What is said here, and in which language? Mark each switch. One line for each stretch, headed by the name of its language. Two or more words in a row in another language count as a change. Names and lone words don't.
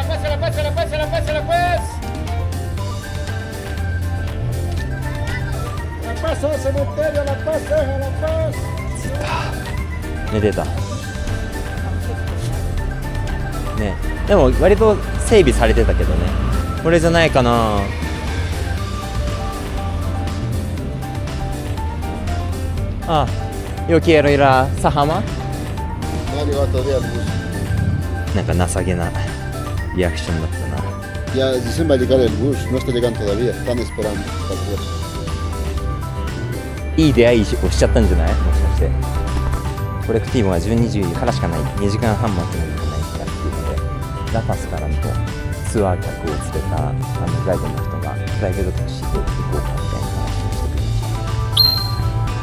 Japanese: 寝てたね。でも割と整備されてたけどね。これじゃないかな。
Spanish: あ、yo quiero ir a Sahama. ha llegado todavía el bus.
Japanese: なんか情けなリアクションだったな。
Spanish: Ya dicen va a llegar el bus, no está llegando todavía, están esperando para ver.
Japanese: いい出会いをしちゃったんじゃない？もしかしてコレクティーブは12時からしかない、2時間半待ってなきゃいけないからっていうので、ラパスからのツアー客を連れたガイドの人がプライベートタクシーで行こうかみたいな話をしてくれました。